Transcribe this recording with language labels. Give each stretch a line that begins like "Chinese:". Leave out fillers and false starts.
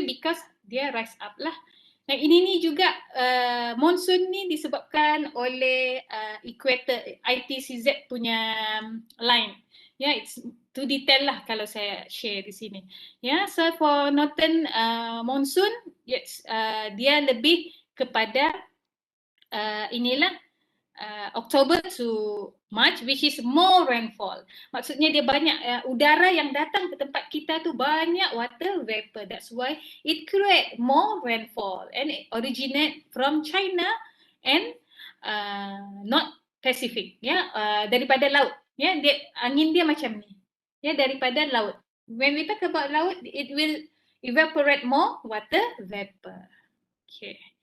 Malay: Because dia rise up lah. Nah, ini juga monsoon ni disebabkan oleh equator ITCZ punya line. Ya,
English: it's too detail
Malay: lah kalau saya share di sini.
English: Ya, so for northern monsoon, yes,
Malay: dia lebih kepada inilah
English: October to March, which is more rainfall.
Malay: Maksudnya dia banyak udara yang datang ke tempat kita tu banyak water vapor.
English: That's why it create more rainfall and it originate from China and not Pacific.
Malay: Ya, daripada laut. Ya, dia angin dia macam ni. Ya, daripada laut.
English: When we talk about laut, it will evaporate more water vapor. Okay.